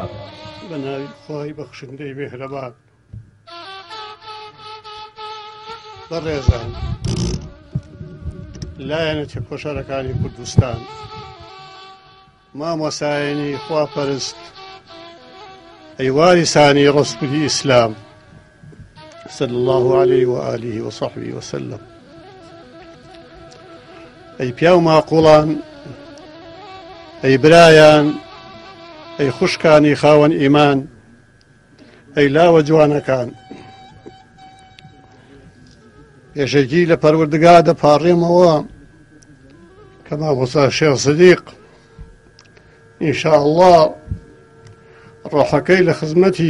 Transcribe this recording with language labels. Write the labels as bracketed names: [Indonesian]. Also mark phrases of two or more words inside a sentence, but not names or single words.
[Central Kurdish] بە ناوی خۆی بەخشندەی بێهرەبان. بەڕێزان، لایەنە تێکۆشەرەکانی کوردستان، مامۆسایانی خواپەرست، ئەی وارثانی ڕەسوولی ئیسلام [Arabic] صلی الله عليه وآله وصحبه وسلم، [Central Kurdish] ئەی پیا و ماقوڵان، ئەی برایان، ئەی خوشکانی خاوەن ئیمان، ئەی لاوە جوانەکان، پێشێکی لە پەروەردگار دەپاڕێمەوە کە مامۆستا شێخ سدیق [Arabic] ئینشاء الله [Central Kurdish] ڕۆحەکەی لە خزمەتی